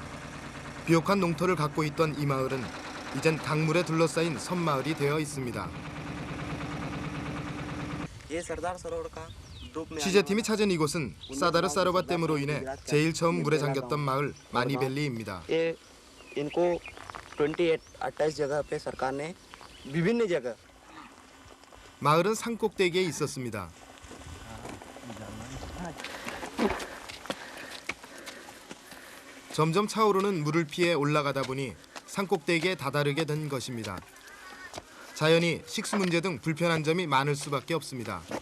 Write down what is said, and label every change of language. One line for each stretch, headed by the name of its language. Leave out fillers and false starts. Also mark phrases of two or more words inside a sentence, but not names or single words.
Korean: 비옥한 농토를 갖고 있던 이 마을은 이젠 강물에 둘러싸인 섬마을이 되어 있습니다. 취재팀이 찾은 이곳은 사다르 사로바 댐으로 인해 제일 처음 물에 잠겼던 마을 마니밸리입니다.
Hindi: इनको 28 जगह पे सरकार ने विभिन्न जगह
Korean: 마을은 산꼭대기에 있었습니다. 점점 차오르는 물을 피해 올라가다 보니 산꼭대기에 다다르게 된 것입니다. 자연히 식수 문제 등 불편한 점이 많을 수밖에 없습니다.